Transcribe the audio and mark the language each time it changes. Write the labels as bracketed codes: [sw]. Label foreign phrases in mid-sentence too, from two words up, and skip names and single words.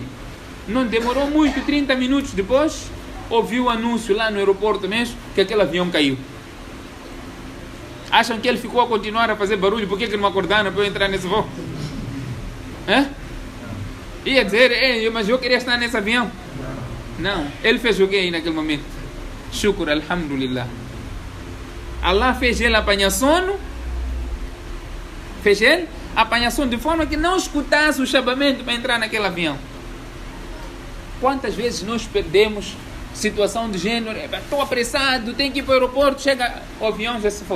[pt] Não demorou muito, 30 minutos depois, ouviu o anúncio lá no aeroporto mesmo, que aquele avião caiu. Acham que ele ficou a continuar a fazer barulho? Por que não me acordaram para eu entrar nesse voo? Ia dizer, mas eu queria estar nesse avião. Não, ele fez o que aí naquele momento? [ar] شكر، الحمد لله. [pt] Allah fez ele apanhar sono. Fez ele apanhar sono de forma que não escutasse o chamamento para entrar naquele avião. Quantas vezes nós perdemos situação de gênero? Estou apressado, tenho que ir para o aeroporto. Chega, o avião já se foi.